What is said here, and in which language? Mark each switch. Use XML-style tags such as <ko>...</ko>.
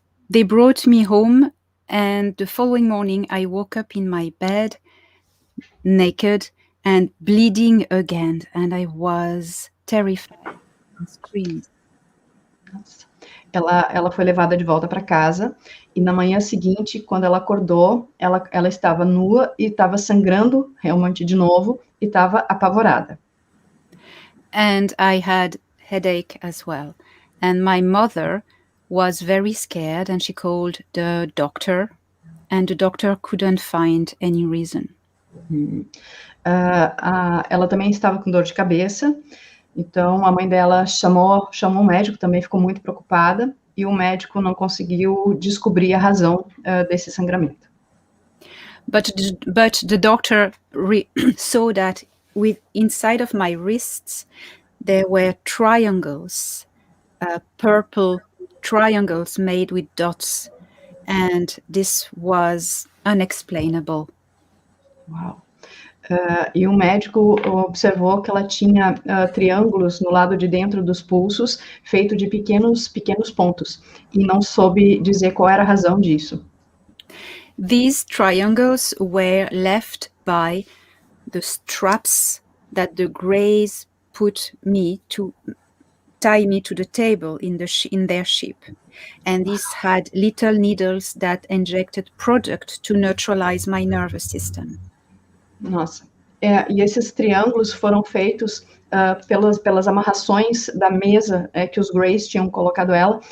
<en>They brought me home, and the following morning I woke up in my bed, naked and bleeding again, and I was terrified and screamed.</en> <pt>Ela foi levada de volta para casa, e na manhã seguinte, quando ela acordou, ela estava nua e estava sangrando realmente de novo, e estava apavorada.</pt> <en>And I had headache as well. And my mother was very scared, and she called the doctor, and the doctor couldn't find any reason.</en> <pt>Ela também estava com dor de cabeça, então a mãe dela chamou um médico, também ficou muito preocupada, e o médico não conseguiu descobrir a razão desse sangramento.</pt> <en>But the doctor saw that inside of my wrists there were triangles, purple triangles made with dots, and this was unexplainable. Uau.</en> <pt>E o médico observou que ela tinha triângulos no lado de dentro dos pulsos, feito de pequenos pontos, e não soube dizer qual era a razão disso.</pt> <en>These triangles were left by the straps that the Greys put me to tie me to the table in their ship, and these had little needles that injected product to neutralize my nervous system.</en> <pt>Nossa, e esses triângulos foram feitos pelas amarrações da mesa que os Greys tinham colocado ela.</pt>